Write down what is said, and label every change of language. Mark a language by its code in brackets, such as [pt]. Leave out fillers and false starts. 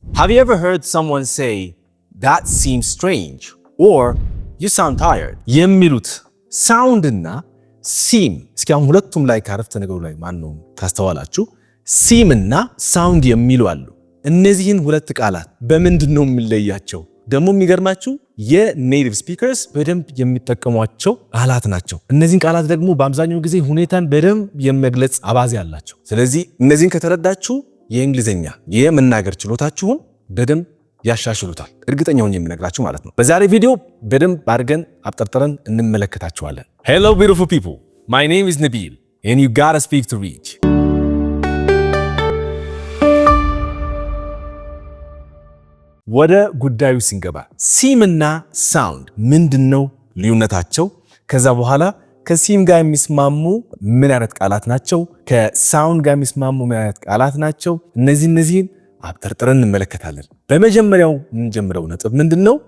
[en] Have you ever heard someone say, that seems strange, or you sound tired? [am] የሚሉት sound እና seem እስኪ አሁን ሁለቱም ላይ ካረፍተ ነገሩ ላይ ማነው ታስተዋላችሁ? seem እና sound የሚሉ አሉ። እነዚህን ሁለት ቃላት በምንድነው የሚለያቸው? ደግሞ የሚገርማችሁ የኔቲቭ ስፒከርስ በደንብ የሚጠቀሟቸው ቃላት ናቸው። እነዚህን ቃላት ደግሞ በአብዛኛው ጊዜ ሁኔታን በደንብ የመግለጽ አባዜ አላቸው። ስለዚህ እነዚህን ከተረዳችሁ የእንግሊዘኛ የመናገር ችሎታችሁን በደንብ ያሻሽሉታል። እርግጠኛ ሆኜ የምነግራችሁ ማለት ነው። በዛሬ ቪዲዮ በደንብ አድርገን አብጠርጥረን እንመለከታቸዋለን። [en] Hello beautiful people. My name is Nabil and you gotta speak to reach. [am] ወደ ጉዳዩ ሲንገባ ሲም እና ሳውንድ ምንድነው ልዩነታቸው? ከዛ በኋላ ከሲም ጋር የሚስማሙ ምን አይነት ቃላት ናቸው? ከሳውንድ ጋር የሚስማሙ ምን አይነት ቃላት ናቸው? እነዚህን አብጠርጥረን እንመለከታለን። በመጀመሪያው የምንጀምረው ነጥብ ምንድነው?